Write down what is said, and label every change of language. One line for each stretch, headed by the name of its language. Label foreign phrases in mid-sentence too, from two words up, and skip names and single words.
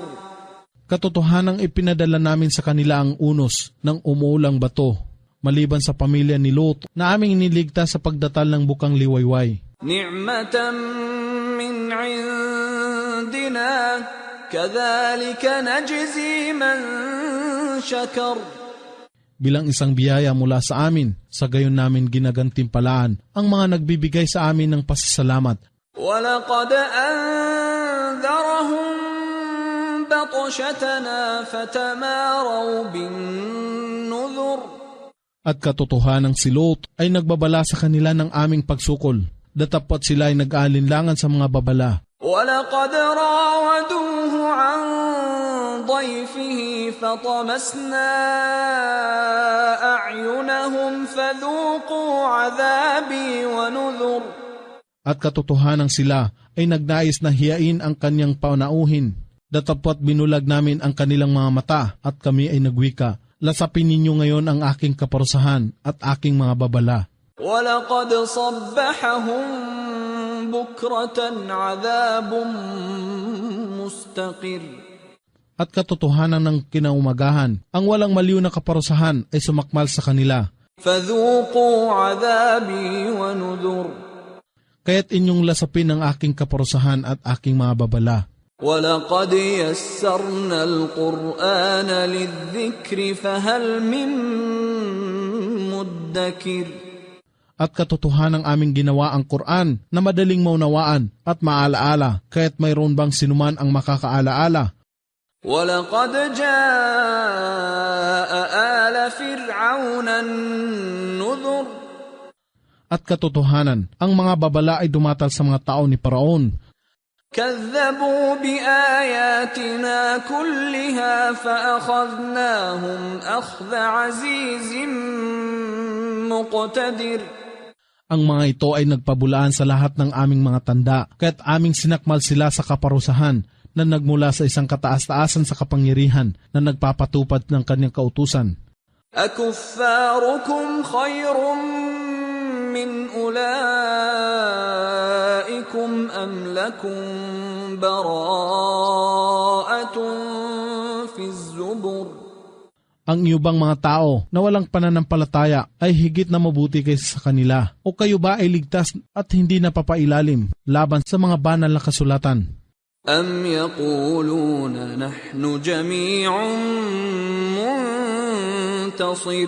Filipino: Katotohanang ipinadala namin sa kanila ang unos ng umuulang bato, maliban sa pamilya ni Lot na aming iniligtas sa pagdatal ng bukang liwayway.
Arabic: نِعْمَةً مِّنْ عِندِنَا كَذَلِكَ نَجْزِي مَنْ شَكَرَ.
Filipino: Bilang isang biyaya mula sa amin, sa gayon namin ginagantimpalaan ang mga nagbibigay sa amin ng pasasalamat.
Arabic: وَلَقَدْ أَنذَرَهُمْ بطشتنا فتماروا بالنذر
Filipino: At katotohanang si Lot ay nagbabala sa kanila ng aming pagsukol, datapot sila ay nag-aalinlangan sa mga babala.
Arabic: ولقد راودوه عن ضيفه فطمسنا أعينهم فذوقوا عذابي ونذر.
Filipino: At katotohanang sila ay nagnais na hiyain ang kanyang panauhin, datapot binulag namin ang kanilang mga mata at kami ay nagwika, lasapin ninyo ngayon ang aking kaparusahan at aking mga babala.
Arabic: وَلَقَدْ صَبَّحَهُمْ بُكْرَةً عَذَابٌ مُسْتَقِرٌ.
Filipino: At katotohanan ng kinaumagahan, ang walang maliw na kaparusahan ay sumakmal sa kanila.
Arabic: فَذُوقُوا عَذَابِي وَنُذُرْ.
Filipino: Kaya't inyong lasapin ang aking kaparusahan at aking mga babala.
Arabic: وَلَقَدْ يَسَّرْنَا الْقُرْآنَ لِلذِّكْرِ فَهَلْ مِن مُدَّكِرٍ.
Filipino: At katotohanan ng aming ginawa ang Quran na madaling maunawaan at maalaala, kaya't mayroon bang sinuman ang makakaalaala.
Arabic: وَلَقَدْ جَاءَ آلَ فِرْعَوْنَ النُّذُرُ.
Filipino: At katotohanan, ang mga babala ay dumatal sa mga tao ni Paraon.
Arabic: كذبوا بآياتنا كلها فأخذناهم أخذ عزيز مقتدر.
Filipino: Ang mga ito ay nagpabulaan sa lahat ng aming mga tanda, kaya't aming sinakmal sila sa kaparusahan na nagmula sa isang kataas-taasan sa kapangyarihan na nagpapatupad ng kanyang kautusan.
Arabic: أكفاركم خير من أولئكم أم لكم براءة في الزبر.
Filipino: Ang iyo bang mga tao na walang pananampalataya ay higit na mabuti kaysa sa kanila? O kayo ba ay ligtas at hindi napapailalim laban sa mga banal na kasulatan?
Arabic: أم يقولون نحن جميع منتصر.